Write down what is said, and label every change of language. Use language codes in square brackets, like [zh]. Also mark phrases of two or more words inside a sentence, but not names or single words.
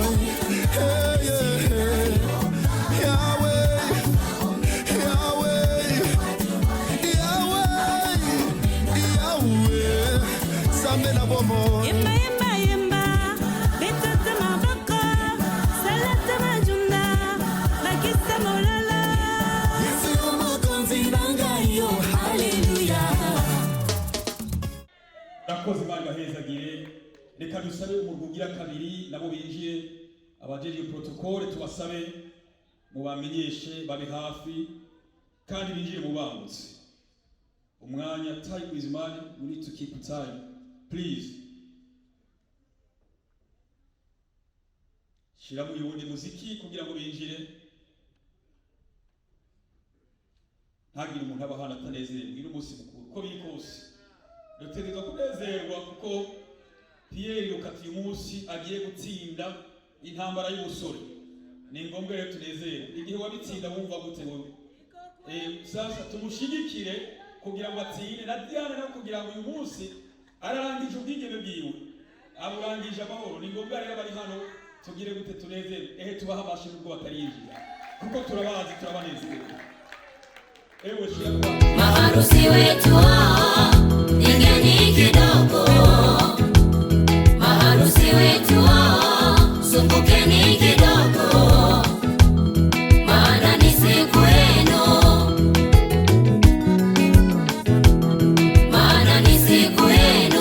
[en] Hey, yeah. [ln] Yahweh, Yahweh, Yahweh, Yahweh, zambe na bomo. [rn] Nakoze Imana hezagire reka dusabe umugugira kabiri nabo binjiye abajeje protocole tubasabe mubamenyeshe babe hafi kandi binjire mu bangutse umwanya. [en] Time is money, we need to keep time please. [rn] Shira mu yundi muziki kugira ngo binjire ntagire umuntu abahana atanezerewe iri umunsi mukuru ko biri kose. Dutegerezwa kunezerwa kuko Pierre Lukati umunsi agiye gutsinda intambara y'ubusore. Ni ngombwa rero tunezerwe. Igihe wabitsinda wumva gute wowe? Sasa tumushigikire kugira ngo atsinde na Diane no kugira ngo uyu munsi ararangije ubwigeme bwiwe. Aburangije amahoro. Ni ngombwa rero bari hano tugire gute tunezerwe. Tubaha amashyi nubwo batarinjira. Kuko turabazi turabanezerewe. [sw] Shira kwa maharusi wetu ingeni kidogo, maharusi wetu sumbukeni kidogo, maana ni siku yenu, maana ni siku yenu.